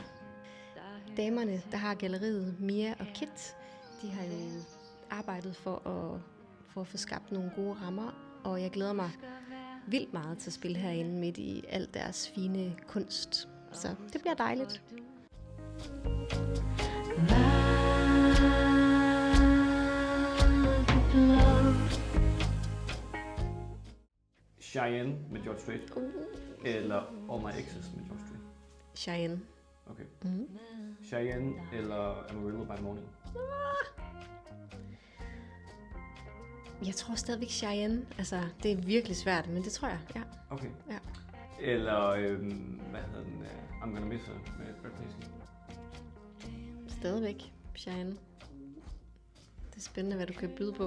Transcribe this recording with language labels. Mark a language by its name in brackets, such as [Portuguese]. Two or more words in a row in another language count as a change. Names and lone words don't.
[Danish] Damerne, der har galleriet, Mia og Kit, de har jo arbejdet for at få skabt nogle gode rammer, og jeg glæder mig vildt meget til at spille herinde midt i al deres fine kunst. Så det bliver dejligt. Cheyenne med George Strait, eller All My Exes med George Strait. Cheyenne. Okay. Cheyenne eller Amarillo by Morning. Jeg tror stadigvæk Cheyenne. Altså, det er virkelig svært, men det tror jeg, ja. Okay. Ja. Eller, hvad hedder den? I'm Gonna Miss Her med Brad Paisley. Stadigvæk Cheyenne. Det er spændende, hvad du kan byde på.